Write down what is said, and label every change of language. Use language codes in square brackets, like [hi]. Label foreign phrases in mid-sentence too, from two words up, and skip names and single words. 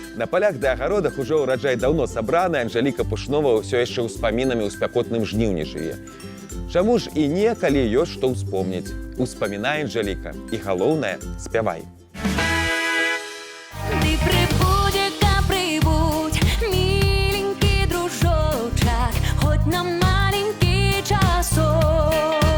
[be] полях ды агародах ужо ўраджай даўно сабраны, Анжэліка Пушнова ўсё яшчэ ўспамінамі ў спякотным жніўні жыве. Чаму ж і не, калі ёсць што ўспомніць? Успамінай, Анжэліка, і галоўнае, спявай. [ru] Ты прибудь, прибудь, миленький дружочек, хоть на маленький часок.